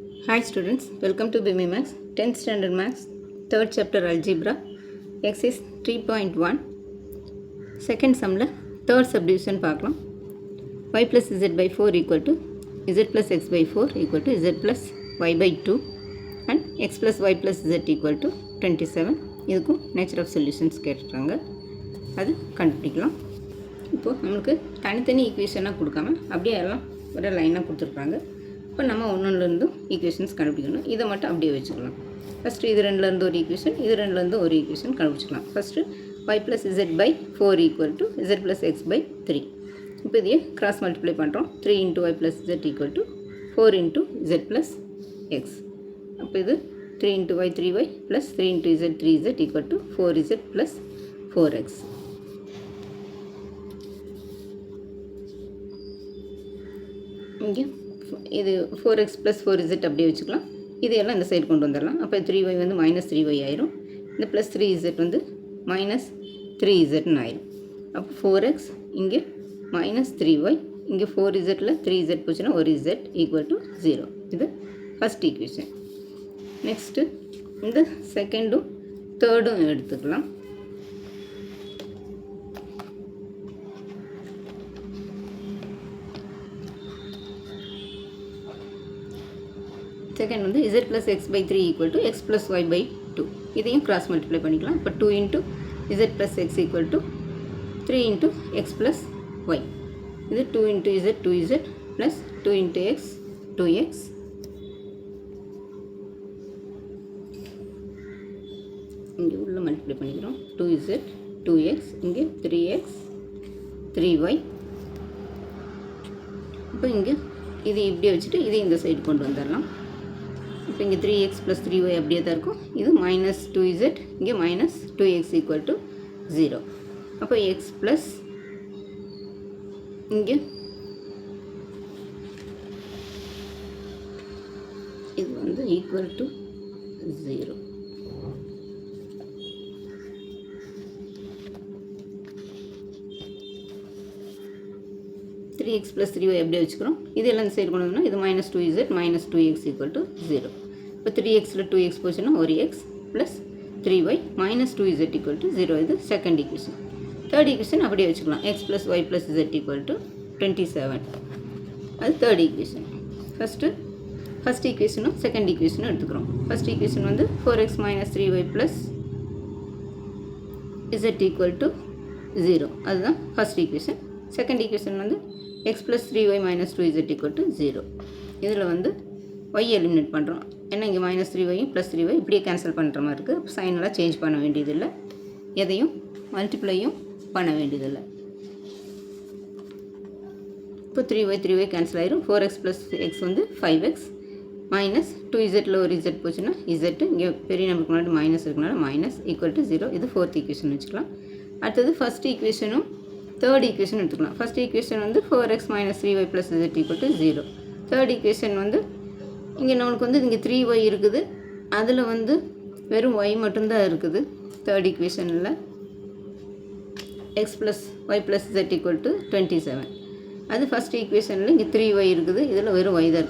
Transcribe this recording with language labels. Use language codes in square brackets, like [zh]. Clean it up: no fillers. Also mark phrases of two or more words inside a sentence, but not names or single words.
[en] Hi students, welcome to BMI Max, 10th Standard Max, 3rd Chapter Algebra, Exercise 3.1, second sumல third subdivision பார்க்கலாம். Y plus Z by 4 equal to Z plus X by 4 equal to Z plus Y by 2 and X plus Y plus Z equal to 27. [ta] இதுக்கும் [en] nature of solutions [ta] கேட்டுருக்காங்க, அது கண்டுபிடிக்கலாம். இப்போது நம்மளுக்கு தனித்தனி ஈக்குவேஷனாக கொடுக்காம அப்படியே எல்லாம் ஒரு லைனாக கொடுத்துருக்காங்க. இப்போ நம்ம ஒன்றுலேருந்தும் ஈக்குவேஷன்ஸ் கண்டுபிடிக்கணும். இதை மட்டும் அப்படியே வச்சுக்கலாம். ஃபஸ்ட்டு இது ரெண்டுலேருந்து ஒரு ஈக்குவேஷன், இது ரெண்டுலேருந்து ஒரு ஈக்குவேஷன் கண்டுபிடிச்சிக்கலாம். [en] ஃபஸ்ட்டு y plus z by 4 equal to z plus x by 3. [ta] இப்போ இதையே [en] cross multiply பண்ணுறோம். 3 into y plus z equal to 4 into z plus x. [ta] அப்போ இது [en] 3 into y 3y plus 3 into z 3z equal to 4z plus 4x. [ta] இங்கே இது 4x plus 4z அப்படியே வச்சுக்கலாம். இதையெல்லாம் இந்த சைடு கொண்டு வந்துடலாம். அப்போ 3y வந்து -3y ஆயிரும். இந்த ப்ளஸ் 3z வந்து -3zன்னு ஆயிரும். அப்போ 4x இங்கே -3y, இங்கே 4zல 3z போச்சுன்னா ஒரு z [en] equal to [ta] 0. [en] இது first equation. [ta] நெக்ஸ்ட்டு இந்த செகண்டும் தேர்டும் எடுத்துக்கலாம். [en] செகண்ட் வந்து z plus x by 3 equal to x plus y by 2. [ta] இதையும் [en] cross multiply [ta] பண்ணிக்கலாம். [en] இப்போ 2 into z plus x equal to 3 into x plus y. இது 2 into z 2z plus 2 into x 2x. [ta] இங்கே உள்ள மல்டிப்ளை பண்ணிக்கிறோம். 2z 2x, இங்கே 3x 3y. இப்போ இங்கே இது இப்படியே வச்சுட்டு இதை இந்த சைடு கொண்டு வந்துடலாம். இப்போ இங்கே 3x plus 3y அப்படியே தான் இருக்கும். இது -2z, இங்கே -2x [en] equal to [ta] 0. அப்போ x plus இங்கே இது வந்து [en] equal to [ta] 0. x plus 3y அப்படியே வச்சுக்கிறோம். இதெல்லாம் இந்த சைடு கொண்டு வந்தோம்னா இது -2z -2x [en] equal to [ta] 0. இப்போ 3xல 2x போச்சுன்னா ஒரு x plus 3y -2z [en] equal to [ta] 0. [en] இது second equation. third equation [ta] அப்படியே வச்சுக்கலாம். [en] x plus y plus z equal to 27. அது third equation. first equation second equation [ta] எடுத்துக்கிறோம். [en] first equation வந்து 4x - 3y plus z equal to 0. அதுதான் first equation. second equation வந்து x plus 3y - 2z equal to 0. [ta] இதில் வந்து y எலிமினேட் பண்ணுறோம். ஏன்னா இங்கே -3y + 3y இப்படியே கேன்சல் பண்ணுற மாதிரி இருக்குது. சைனெல்லாம் சேஞ்ச் பண்ண வேண்டியதில்லை, எதையும் மல்டிப்ளையும் பண்ண வேண்டியதில்லை. இப்போ 3y கேன்சல் ஆயிரும். 4x plus x வந்து 5x -2zல ஒரு z போச்சுன்னா z, இங்கே பெரிய நம்பருக்கு முன்னாடி மைனஸ் இருக்கனால மைனஸ் [en] equal to [ta] 0. இது [en] fourth equation [ta] வச்சுக்கலாம். அடுத்தது [en] first equation third equation [ta] எடுத்துக்கலாம். [en] first equation வந்து 4x - 3y plus z equal to 0. third equation [ta] வந்து இங்கே நம்மளுக்கு வந்து இங்கே 3y இருக்குது, அதில் வந்து வெறும் y மட்டும்தான் இருக்குது. [en] third equation x plus y plus z equal to 27. [ta] அது [en] first equation [ta] இங்கே 3y இருக்குது, இதில் வெறும் y தான் இருக்குது.